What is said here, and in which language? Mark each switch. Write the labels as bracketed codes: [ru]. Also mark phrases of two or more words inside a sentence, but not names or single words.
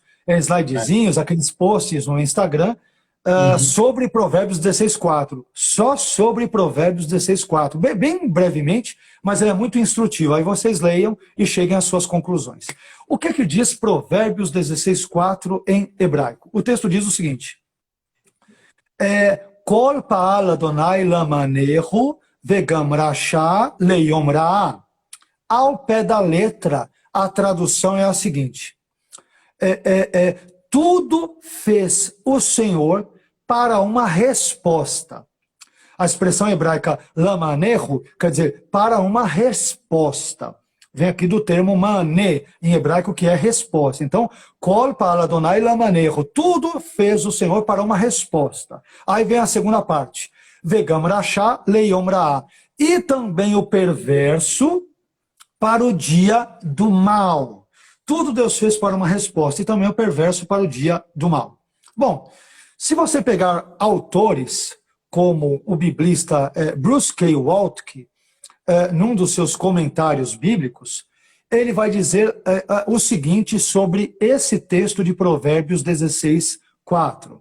[pt] Aqueles vários slidezinhos, aqueles posts no Instagram, sobre Provérbios 16:4. Só sobre Provérbios 16:4. Bem brevemente, mas ele é muito instrutivo. Aí vocês leiam e cheguem às suas conclusões. O que diz Provérbios 16:4 em hebraico? O texto diz o seguinte: [he] כל פעל יהוה למענהו וגם רשע ליום רעה. [pt] Ao pé da letra, a tradução é a seguinte: tudo fez o Senhor para uma resposta. A expressão hebraica lamanehu quer dizer para uma resposta. Vem aqui do termo mané, em hebraico, que é resposta. Então, [he] כל פעל יהוה למענהו, [pt] tudo fez o Senhor para uma resposta. Aí vem a segunda parte, [he] וגם רשע ליום רעה, [pt] e também o perverso para o dia do mal. Tudo Deus fez para uma resposta, e também o perverso para o dia do mal. Bom, se você pegar autores como o biblista Bruce K. Waltke, num dos seus comentários bíblicos, ele vai dizer o seguinte sobre esse texto de Provérbios 16:4.